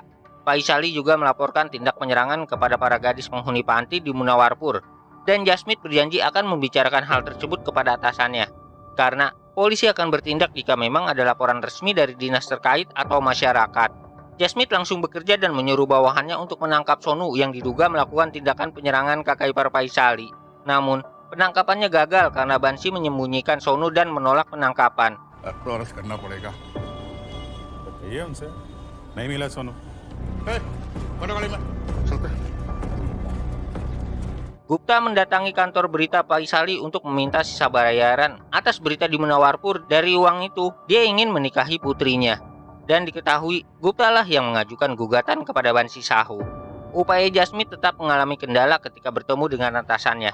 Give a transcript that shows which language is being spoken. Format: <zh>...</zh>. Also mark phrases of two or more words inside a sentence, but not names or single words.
<id>Faisali juga melaporkan tindak penyerangan kepada para gadis penghuni panti di Munawarpur, dan Jasmith berjanji akan membicarakan hal tersebut kepada atasannya, karena polisi akan bertindak jika memang ada laporan resmi dari dinas terkait atau masyarakat. Jasmith langsung bekerja dan menyuruh bawahannya untuk menangkap Sonu yang diduga melakukan tindakan penyerangan kakak ipar Faisali. Namun, penangkapannya gagal karena Bansi menyembunyikan Sonu dan menolak penangkapan.</id> <hi>तो अरेस्ट करना पड़ेगा तो कहिए उनसे नहीं मिला सोनू</hi> <id>Gupta mendatangi kantor berita Faisali untuk meminta sisa bayaran atas berita di Munawarpur. Dari uang itu, dia ingin menikahi putrinya. Dan diketahui, Gupta lah yang mengajukan gugatan kepada Bansi Sahu. Upaya Jasmith tetap mengalami kendala ketika bertemu dengan atasannya.</id>